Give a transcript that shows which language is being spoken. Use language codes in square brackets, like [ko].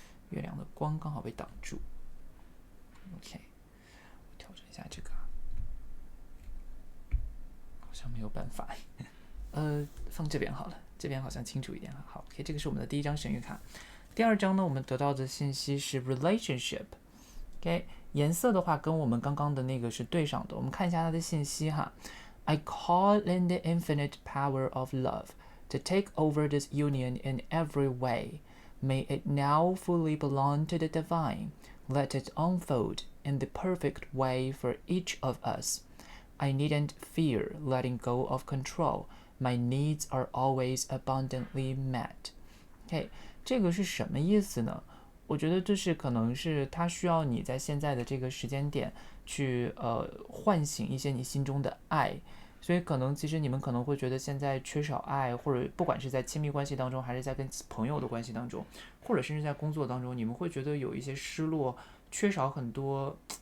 [zh] 月亮的光刚好被挡住。OK， 我调整一下这个，好像没有办法。放这边好了，这边好像清楚一点了。好 ，OK， 这个是我们的第一张神谕卡。第二张呢，我们得到的信息是 relationship，OK， 颜色的话跟我们刚刚的那个是对上的。我们看一下它的信息哈。 [en] I call in the infinite power of love to take over this union in every way. May it now fully belong to the divine. Let it unfold in the perfect way for each of us. I needn't fear letting go of control. My needs are always abundantly met.OK， [zh] 这个是什么意思呢？我觉得这是可能是它需要你在现在的这个时间点去唤醒一些你心中的爱，所以可能其实你们可能会觉得现在缺少爱，或者不管是在亲密关系当中，还是在跟朋友的关系当中，或者甚至在工作当中，你们会觉得有一些失落，缺少很多。